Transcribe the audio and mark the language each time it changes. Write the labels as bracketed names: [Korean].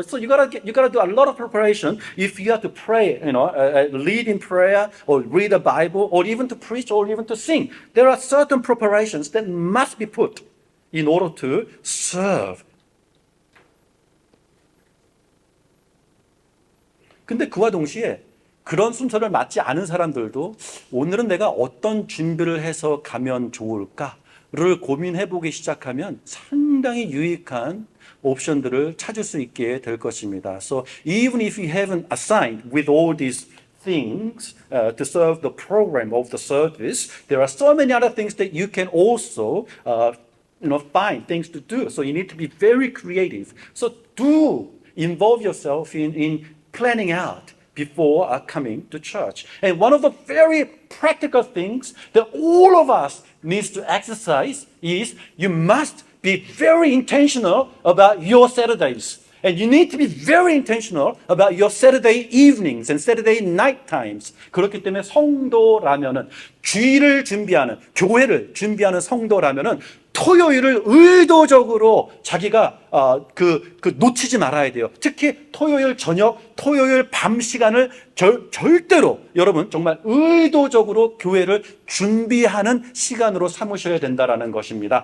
[English] So you gotta do a lot of preparation if you have to pray, lead in prayer or read a Bible or even to preach or even to sing. There are certain preparations that must be put in order to serve. [Korean] 근데 그와 동시에 그런 순서를 맞지 않은 사람들도 오늘은 내가 어떤 준비를 해서 가면 좋을까를 고민해보기 시작하면 상당히 유익한 옵션들을 찾을 수 있게 될 것입니다. [English] So even if you haven't assigned with all these things to serve the program of the service, there are so many other things that you can also find things to do. So you need to be very creative. So do involve yourself in planning out before coming to church. And one of the very practical things that all of us needs to exercise is you must be very intentional about your Saturdays. And you need to be very intentional about your Saturday evenings and Saturday night times. [Korean] 그렇기 때문에 성도라면은 주일을 준비하는, 교회를 준비하는 성도라면은 토요일을 의도적으로 자기가 놓치지 말아야 돼요. 특히 토요일 저녁, 토요일 밤 시간을 절대로 여러분 정말 의도적으로 교회를 준비하는 시간으로 삼으셔야 된다라는 것입니다.